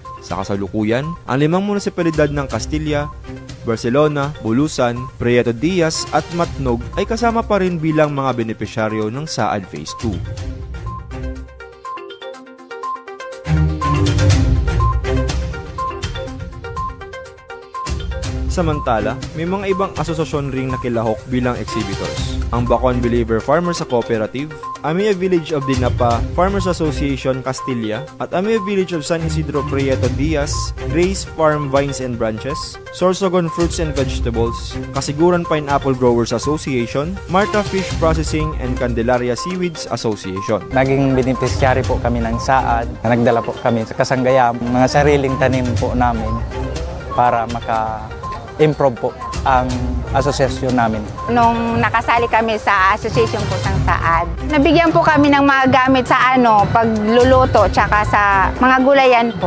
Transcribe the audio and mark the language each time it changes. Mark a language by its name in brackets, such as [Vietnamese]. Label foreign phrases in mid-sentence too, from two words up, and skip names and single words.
[Filipino] Sa kasalukuyan, ang 5 munisipalidad ng Castilla, Barcelona, Bulusan, Prieto Diaz at Matnog ay kasama pa rin bilang mga benepisyaryo ng SAAD Phase 2. Samantala, may mga ibang asosasyon ring nakilahok bilang exhibitors. Ang Bacon Believer Farmers Cooperative, Amia Village of Dinapa Farmers Association Castilla, at Amia Village of San Isidro Prieto Diaz, Grace Farm Vines and Branches, Sorsogon Fruits and Vegetables, Kasiguran Pineapple Growers Association, Marta Fish Processing and Candelaria Seaweeds Association. Naging beneficiary po kami ng SAAD, na nagdala po kami sa Kasanggayahan, mga sariling tanim po namin para improve po ang asosasyon namin. Nung nakasali kami sa association po ng SAAD, nabigyan po kami ng mga gamit sa pagluluto tsaka sa mga gulayan po.